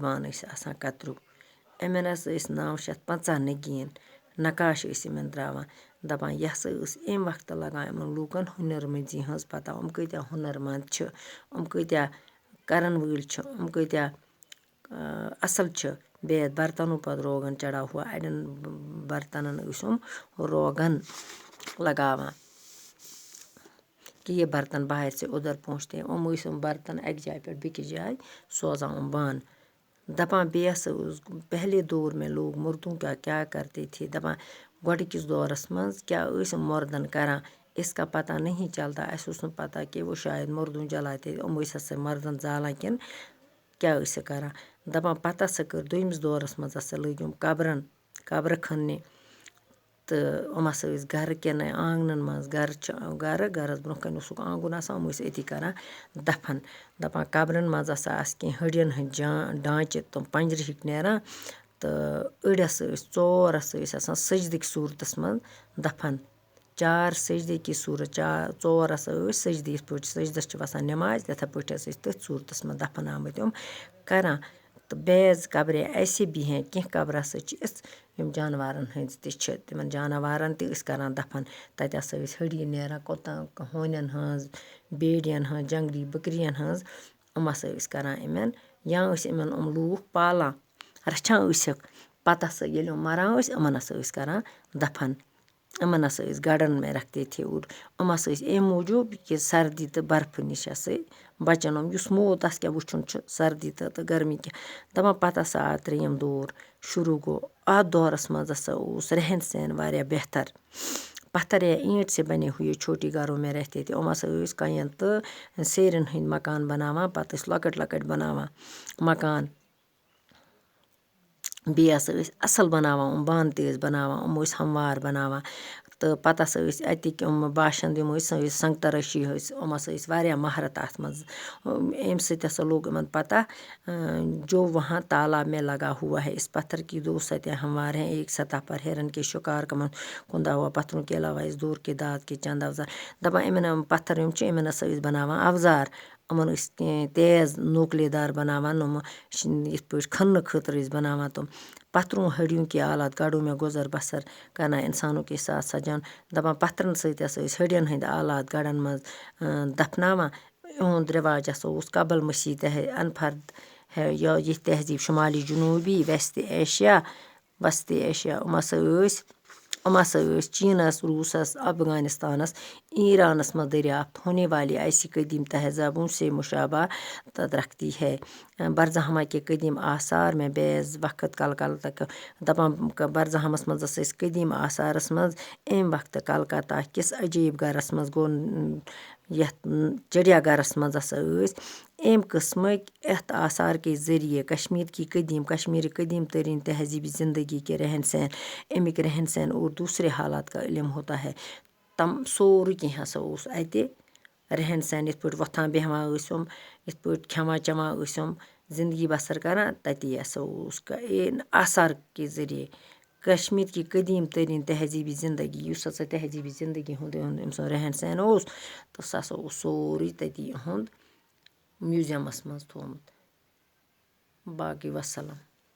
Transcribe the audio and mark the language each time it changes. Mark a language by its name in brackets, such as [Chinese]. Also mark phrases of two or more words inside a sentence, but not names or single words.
[Kashmiri] بانہٕ ٲسۍ آسان کَتریوٗ یِمَن ہَسا ٲسۍ 950 نگیٖن نقاش ٲسۍ یِمَن ترٛاوان دَپان یہِ ہسا ٲس امہِ وقتہٕ لگان یِمَن لوٗکَن ہُنَرمٔنٛزی ہٕنٛز پَتہ یِم کۭتیاہ ہُنَرمنٛد چھِ یِم کۭتیاہ کَرَن وٲلۍ چھِ یِم کۭتیاہ اَصٕل چھِ بیٚیہِ اَتھ بَرتَنو پَتہٕ [Urdu] روغن چڑھا ہوا [Kashmiri] اَڑٮ۪ن بَرتَنَن ٲسۍ یِم روغن لگاوان [Urdu] کہ یہ برتن باہر سے ادھر پہنچتے ہیں [Kashmiri] یِم ٲسۍ یِم برتن اَکہِ جایہِ پٮ۪ٹھ بیٚکِس جایہِ سوزان یِم بانہٕ دَپان بیٚیہِ ہَسا اوس [Urdu] پہلے دور میں لوگ مردوں کا کیا کرتے تھے [Kashmiri] دَپان گۄڈٕکِس دورَس منٛز کیٛاہ ٲسۍ یِم مردن کَران [Urdu] اس کا پتہ نہیں چلتا [Kashmiri] اَسہِ اوس نہٕ پتہ کہِ [Urdu] وہ شاید مردوں جلاتے [Kashmiri] یِم ٲسۍ ہَسا مردن زالان کِنہٕ کیٛاہ ٲسِکھ کَران دَپان پتہٕ ہَسا کٔر دوٚیمِس دورَس منٛز ہَسا لٔگۍ یِم قبرٕ کھننہِ تہٕ یِم ہَسا ٲسۍ گَرٕ کٮ۪نَے آنٛگنَن منٛز گَرَس برونٛہہ کَنہِ اوسُکھ آنٛگُن آسان یِم ٲسۍ أتی کَران دَفن دَپان قبرَن منٛز ہَسا آسہٕ کینٛہہ ہٕڑٮ۪ن ہٕنٛدۍ ڈانٛچہِ تِم پنٛجرِ ہِکۍ نیران تہٕ أڑۍ ہَسا ٲسۍ ژور ہَسا ٲسۍ آسان سٔجدٕکۍ صوٗرتَس منٛز دَفن 4 [Urdu] سٔجدے کی صوٗرت [Kashmiri] 4 ہَسا ٲسۍ سٔجدٕ یِتھ پٲٹھۍ سٔجدَس چھِ وَسان نٮ۪ماز تِتھَے پٲٹھۍ ہَسا ٲسۍ تٔتھۍ صوٗرتَس منٛز دَفن آمٕتۍ یِم کَران تہٕ [Urdu] بعض قبرے ایسے بھی ہیں [Kashmiri] کینٛہہ قبرٕ ہَسا چھِ یِژھ یِم جانوارَن ہٕنٛز تہِ چھِ تِمَن جانوارَن تہِ ٲسۍ کَران دَفن تَتہِ ہَسا ٲسۍ ہٕڑی نیران ہوٗنٮ۪ن ہٕنٛز بیڈٮ۪ن ہٕنٛز جنٛگلی بٔکرِیَن ہٕنٛز یِم ہَسا ٲسۍ کَران یِمَن یا ٲسۍ یِمَن یِم لوٗکھ پالان رَچھان ٲسِکھ پَتہٕ ہَسا ییٚلہِ یِم مَران ٲسۍ یِمَن ہَسا ٲسۍ کَران دَفن یِمَن ہَسا ٲسۍ گَڑَن [Urdu] میں رکھتے تھے [Kashmiri] اور یِم ہَسا ٲسۍ اَمہِ موٗجوٗب کہِ سردی تہٕ برفہٕ نِش ہَسا بَچَن یِم یُس موت تَس کیٛاہ وٕچھُن چھُ سردی تہٕ گرمی کیٛاہ دَپان پَتہٕ ہَسا آو 3یِم دور شروٗع گوٚو اَتھ دورَس منٛز ہَسا اوس رہن سہن واریاہ بہتر [Urdu] پتھر یا اینٹ سے بنے ہوئے چھوٹی گھروں میں رہتے تھے [Kashmiri] یِم ہَسا ٲسۍ کَنٮ۪ن تہٕ سیرٮ۪ن ہٕنٛدۍ مکان بَناوان پَتہٕ ٲسۍ لۄکٕٹۍ بَناوان مکان بیٚیہِ ہَسا ٲسۍ اَصٕل بَناوان یِم بانہٕ تہِ ٲسۍ بَناوان یِم ٲسۍ ہموار بَناوان تہٕ پَتہٕ ہَسا ٲسۍ اَتِکۍ یِم باشنٛد یِم ٲسۍ سنٛگ ترٲشی ٲسۍ یِم ہَسا ٲسۍ واریاہ مہارت اَتھ منٛز اَمہِ سۭتۍ ہَسا لوٚگ یِمَن پَتہ [Urdu] جو وہاں تالاب میں لگا ہوا ہے اس پتھر کی 2 سطح ہموار ہیں ایک سطح پر ہرن کے شکار کمن کُندا ہوا پتھروں کے علاوہ اس دور کے داد کے چند اوزار [Kashmiri] دَپان یِمَن پَتھر یِم چھِ یِمَن ہَسا ٲسۍ بَناوان اَوزار یِمَن ٲسۍ تیز نوکلے دار بَناوان یِم یِتھ پٲٹھۍ کھننہٕ خٲطرٕ ٲسۍ بَناوان تِم [Urdu] پتھروں ہڈیوں کے آلات گاڑوں میں گُزر بسر کرنا اِنسانوں کے ساتھ [Kashmiri] سجان دَپان پتھرَن سۭتۍ ہَسا ٲسۍ ہڈٮ۪ن ہٕنٛدۍ آلات گَڑَن منٛز دَفناوان یِہُنٛد رِواج ہَسا اوس قبل مسیح [Urdu] انفرد ہے [Kashmiri] یہِ تہذیٖب شُمالی جنوٗبی وسطی ایشیا یِم ہَسا ٲسۍ چیٖنَس روٗسَس افغانِستانَس ایٖرانَس منٛز [Urdu] دٔریافت ہونے والی ایسی قدیٖم تہذابوں سے مشابہ رکھتی ہے برزاہما کے قدیٖم آثار میں بعض وقت کلکتہ [Kashmiri] دَپان برزاہمَس منٛز ہَسا ٲسۍ قدیٖم آثارَس منٛز امہِ وقتہٕ کلکتہ کِس عجیٖب گَرَس منٛز گوٚو یَتھ چڑیا گَرَس منٛز ہَسا ٲسۍ امہِ قٕسمٕکۍ یَتھ [Urdu] آثار کے ذٔریعے کشمیٖر قدیٖم تریٖن تہذیٖبی زندگی کے رہن سہن [Kashmiri] اَمِکۍ رہن سہن [Urdu] اور دوٗسرے حالات کا علم ہوتا ہے [Kashmiri] سورُے کینٛہہ ہَسا اوس اَتہِ رہن سہن یِتھ پٲٹھۍ وۄتھان بیٚہوان ٲسۍ یِم یِتھ پٲٹھۍ کھٮ۪وان چٮ۪وان ٲسۍ یِم زندگی بسر کَران تَتی ہَسا اوس [Urdu] آثار کے ذٔریعے کشمیٖر کی قدیٖم تریٖن تہذیٖبی زندگی [Kashmiri] یُس ہَسا تہذیٖبی زندگی ہُنٛد أمۍ سُنٛد رہن سہن اوس تہٕ سُہ ہَسا اوس سورُے تٔتی یِہُنٛد میوٗزیَمَس منٛز تھوٚمُت باقٕے وَسَلام